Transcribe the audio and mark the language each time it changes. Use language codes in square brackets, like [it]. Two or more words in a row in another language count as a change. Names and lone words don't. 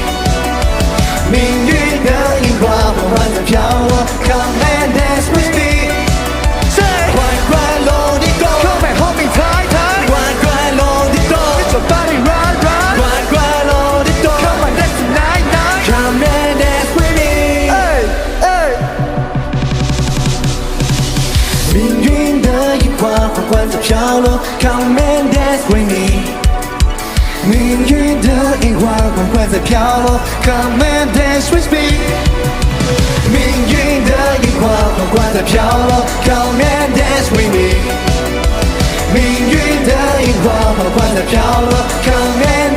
[zh] 命运的樱花缓缓在飘落 ， [en] Come and dance with me。 [zh] 乖乖喽你懂 [en] ，Come and hold me tight， [zh] 乖乖喽你懂 [en] Let your body run， [zh] 乖乖喽你懂 [en] Come and dance tonight， Come and dance with me。 [zh] 命运的樱花缓缓在飘落 ， [en] Come and dance with me。 [zh] 命运的樱花缓缓在飘落 ， [en] Come and dance with me。 [zh] 命运的樱花缓缓在飘落 ， [en] Come and dance with me。 [zh] 命运的樱花缓缓在飘落 ， [en] Come and